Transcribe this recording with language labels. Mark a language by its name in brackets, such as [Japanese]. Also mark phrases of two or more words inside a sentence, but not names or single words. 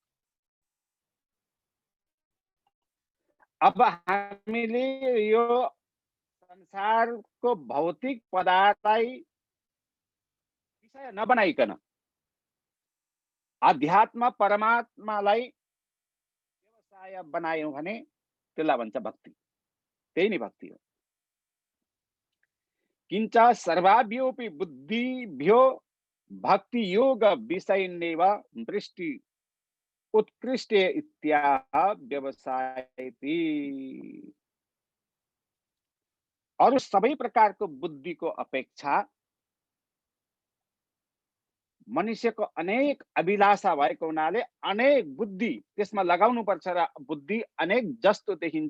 [Nepali] अब हामीले यो संसारको भौतिक पदार्थलाई विषय नबनाइकन अध्यात्म परमात्मालाई व्यवसाय बनायौँ भने त्यसलाई भन्छ भक्ति। त्यही नै भक्ति हो। [Sanskrit] किञ्च सर्वाभ्योऽपि बुद्धिभ्यो भक्ति योग विषयन्नेव दृष्टि उत्कृष्ट इत्याह व्यवसायति। [Nepali] अरु सबै प्रकारको बुद्धिको अपेक्षा मनुष्यको अनेक अभिलाषा भएको हुनाले अनेक बुद्धि त्यसमा लगाउनु पर्छ र बुद्धि अनेक जस्तो देखिन्छ।